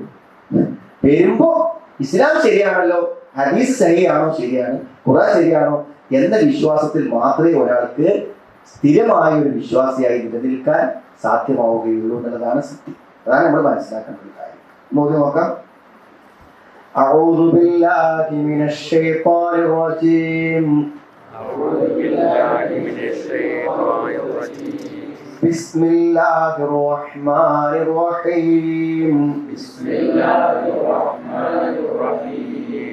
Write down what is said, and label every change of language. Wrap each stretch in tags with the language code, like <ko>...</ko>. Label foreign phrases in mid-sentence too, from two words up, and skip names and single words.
<ml>വരുമ്പോ ഇസ്ലാം ശരിയാണല്ലോ, ഹദീസ് സഹിയാണോ, ശരിയാണ്, ഖുർആൻ ശരിയാണോ എന്ന വിശ്വാസത്തിൽ മാത്രമേ ഒരാൾക്ക് സ്ഥിരമായ ഒരു വിശ്വാസിയായി നിലനിൽക്കാൻ സാധ്യമാവുകയുള്ളൂ എന്നുള്ളതാണ് സത്യം. അതാണ് നമ്മൾ മനസ്സിലാക്കേണ്ട ഒരു കാര്യം. നോക്കാം.</ml> <ar>أعوذ بالله من الشيطان الرجيم. أعوذ بالله من الشيطان الرجيم. بسم الله الرحمن الرحيم. بسم الله الرحمن الرحيم.</ar>